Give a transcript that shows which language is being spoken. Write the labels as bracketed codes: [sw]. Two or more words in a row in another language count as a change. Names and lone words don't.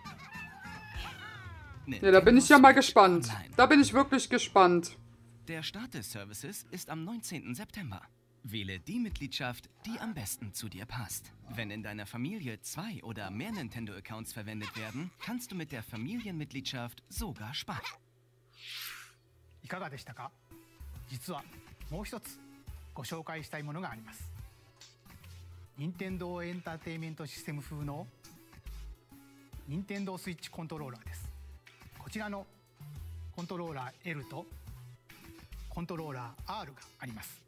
[de] Ja, da bin ich ja mal Switch gespannt. Online. Da bin ich wirklich gespannt. Der Start des Services ist am 19. September. Wähle die Mitgliedschaft, die am besten zu dir passt. Wenn in deiner Familie 2 oder mehr Nintendo-Accounts verwendet werden, kannst du mit der Familienmitgliedschaft sogar sparen. [ja] いかがでしたか？実はもう一つご紹介したいものがあります。任天堂エンターテインメントシステム風の任天堂スイッチコントローラーです。こちらのコントローラー L とコントローラー R があります。